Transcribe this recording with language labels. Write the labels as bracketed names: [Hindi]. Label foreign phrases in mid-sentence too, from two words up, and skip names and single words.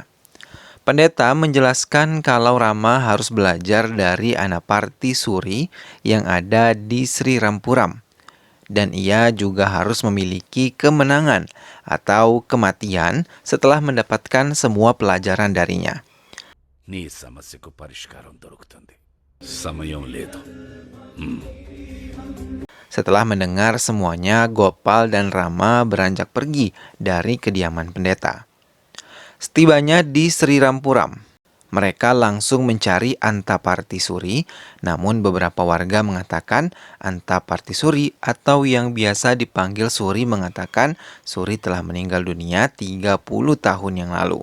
[Indonesian] Pendeta menjelaskan kalau Rama harus belajar dari Anaparti Suri yang ada di Sri Rampuram. Dan ia juga harus memiliki kemenangan atau kematian setelah mendapatkan semua pelajaran darinya. [Telugu] నీ సమస్యకు పరిష్కారం దొరుకుతుంది సమయం లేదు. [Indonesian] Setelah mendengar semuanya, Gopal dan Rama beranjak pergi dari kediaman pendeta. Setibanya di Sri Rampuram, mereka langsung mencari Antaparti Suri, namun beberapa warga mengatakan Antaparti Suri atau yang biasa dipanggil Suri mengatakan Suri telah meninggal dunia 30 tahun yang lalu.